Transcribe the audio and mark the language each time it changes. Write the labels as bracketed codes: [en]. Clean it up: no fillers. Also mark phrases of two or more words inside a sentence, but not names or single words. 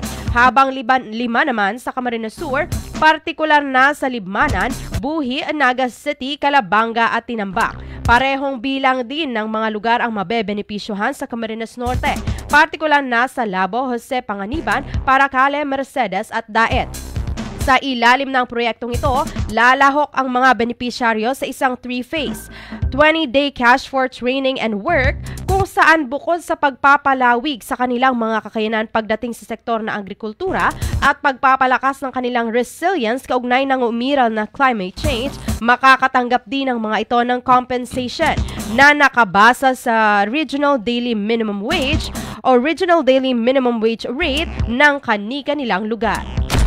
[tl] Habang 5 naman sa Camarines Sur, partikular na sa Libmanan, Buhi, Naga City, Calabanga at Tinambak. Parehong bilang din ng mga lugar ang mabebenepisyuhan sa Camarines Norte, partikular na sa Labo, Jose Panganiban, Paracale, Mercedes at Daet. Sa ilalim ng proyektong ito, lalahok ang mga benepisyaryo sa isang 3-phase, 20-day [en] cash for training and work, [tl] kung saan bukod sa pagpapalawig sa kanilang mga kakayanan pagdating sa sektor na agrikultura at pagpapalakas ng kanilang resilience kaugnay ng umiral na [en] climate change, [tl] makakatanggap din ang mga ito ng compensation na nakabasa sa [en] Regional Daily Minimum Wage [tl] o [en] Regional Daily Minimum Wage Rate [tl] ng kani-kanilang lugar.